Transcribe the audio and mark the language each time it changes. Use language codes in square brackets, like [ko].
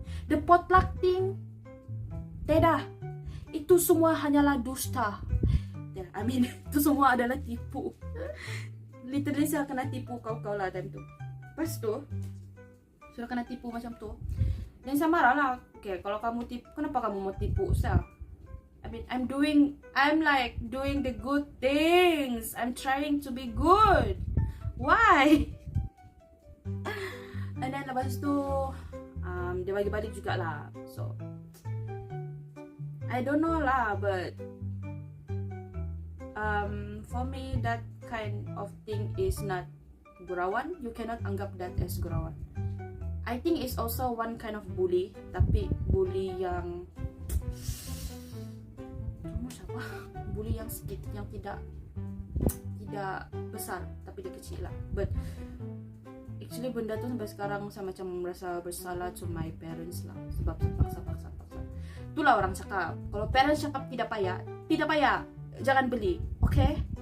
[en] The potluck thing [ms] tidak. Itu semua hanyalah dusta. [en] I mean, [ms] itu semua adalah tipu. Literally saya kena tipu kau lah time tu. Lepas tu sudah kena tipu macam tu. Dan saya marah lah. Okay, kalau kamu tipu, kenapa kamu mau tipu saya? [en] I mean, I'm like doing the good things. I'm trying to be good. Why? And then [ms] lepas tu dia bagi balik juga lah. [en] So I don't know lah, but for me that kind of thing is not gurauan. You cannot anggap that as gurauan. I think it's also one kind of bully, [ms] tapi bully yang siapa? Bully yang sedikit, yang tidak besar, tapi dia kecil lah. [en] But actually [ms] benda tu sampai sekarang saya macam merasa bersalah [en] to my parents [ms] lah, sebab paksa. Itulah orang cakap, kalau parents cakap tidak payah, jangan beli, okay?